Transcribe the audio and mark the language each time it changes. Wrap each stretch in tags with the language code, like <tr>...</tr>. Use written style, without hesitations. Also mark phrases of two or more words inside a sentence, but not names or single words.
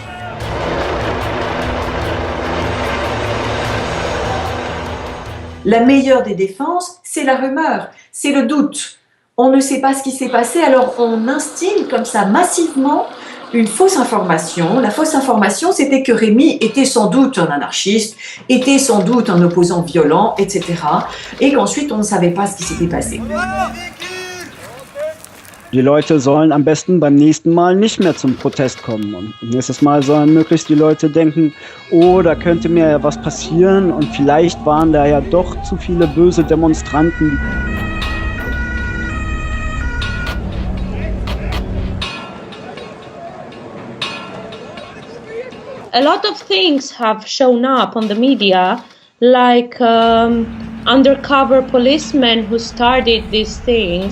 <fr>La meilleure des défenses, c'est la rumeur, c'est le doute. On ne sait pas ce qui s'est passé, alors on instille comme ça massivement une fausse information. La fausse information, c'était que Rémi était sans doute un anarchiste, était sans doute un opposant violent, etc. Et qu'ensuite, on ne savait pas ce qui s'était passé.</fr> <de>Die Leute sollen am besten beim nächsten Mal nicht mehr zum Protest kommen. Und nächstes Mal sollen möglichst die Leute denken, oh, da könnte mir ja was passieren und vielleicht waren da ja doch zu viele böse Demonstranten.</de> <en>A lot of things have shown up on the media, like undercover policemen who started these things.</en>